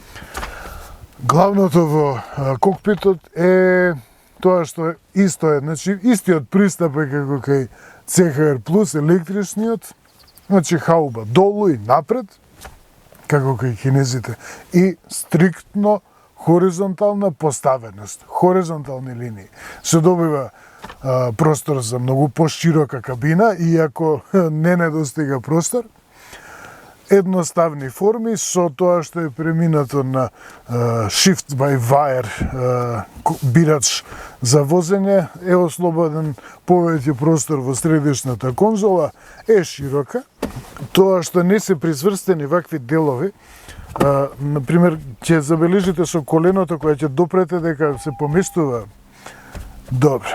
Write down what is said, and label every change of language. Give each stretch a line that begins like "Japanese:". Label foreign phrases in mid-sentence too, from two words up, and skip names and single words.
Macedonian: Главното во кокпитот е тоа што исто е, значи истиот пристап е како кај CHR Plus електричниот, значи хауба долу и напред, како кај кинезите, и стриктно хоризонтална поставеност, хоризонтални линии. Се добива простор за многу поширока кабина, иако не недостига простор. Едноставни форми со тоа што е преминато на
English: shift by wire
Macedonian: бирач за возење, е ослободен повеќе простор во средишната конзола, е широка. Тоа што не се прицврстени вакви делови, например, ќе забележите со коленото кое ќе допрете дека се поместува добро.